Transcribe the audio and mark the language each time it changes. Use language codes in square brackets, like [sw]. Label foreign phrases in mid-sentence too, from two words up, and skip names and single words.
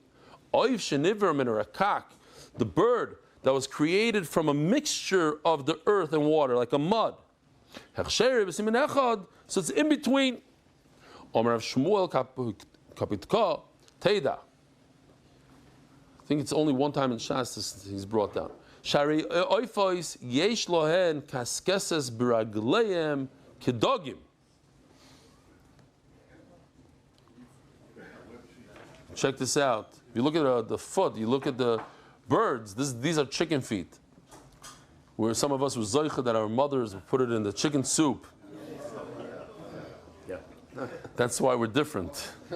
[en] The bird that was created from a mixture of the earth and water, like a mud. So it's in between. Teida. I think it's only one time in Shas he's brought down. [he] Shari oifois yesh lohen kaskeses bragleim kedogim. [en] Check this out. If you look at the foot, you look at the birds. These are chicken feet. Where some of us were zoicha that our mothers would put it in the chicken soup. That's why we're different.